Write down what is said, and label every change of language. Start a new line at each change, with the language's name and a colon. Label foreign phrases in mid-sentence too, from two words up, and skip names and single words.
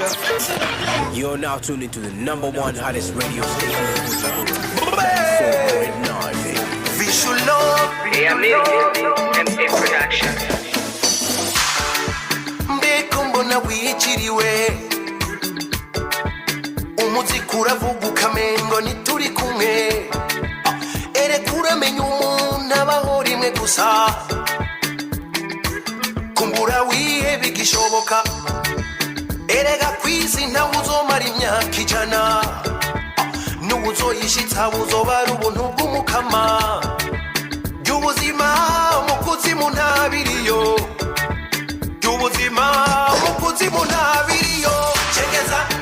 English: You're now tuned into the #1 hottest radio station. Visual love and production.
Rundi: mbeko mbona wiyiciriwe umuziki uravuga ukamengo ntituri kumwe erekura menya umuntu abaho rimwe gusa kumbura wihebe igishoboka erega kwisi ntawe uzomara imyaka ijana n'ubuzoyishitsa buzoba ari ubuntu bw'umukama by'ubuzima mu kuzimu ntabiriyo by'ubuzima mu kuzimu ntabiriyo chegeza